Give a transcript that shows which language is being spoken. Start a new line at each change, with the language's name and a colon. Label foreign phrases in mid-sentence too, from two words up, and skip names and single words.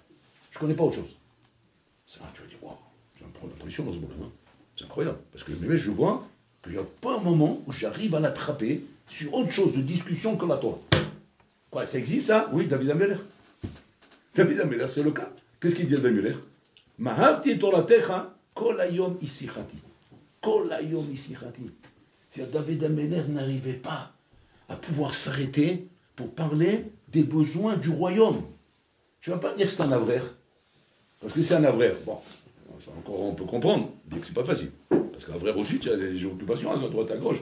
French: Je ne connais pas autre chose. Ça, tu vas dire, waouh, je vais me prendre la position dans ce moment-là. Hein. C'est incroyable. Parce que mais je vois qu'il n'y a pas un moment où j'arrive à l'attraper sur autre chose de discussion que la Torah. Quoi, ça existe ça? Oui, David Ameler. David Ameler, c'est le cas. Qu'est-ce qu'il dit David Ameler?
Hebrew: מה אהבתי תורתך כל היום היא שיחתי. כל היום היא שיחתי.
French: C'est-à-dire David Ameler n'arrivait pas à pouvoir s'arrêter pour parler des besoins du royaume. Tu ne vas pas me dire que c'est un avraire. Parce que c'est un avraire. Bon, ça encore on peut comprendre, bien que c'est pas facile. Parce qu'un avraire aussi, tu as des occupations à droite à gauche.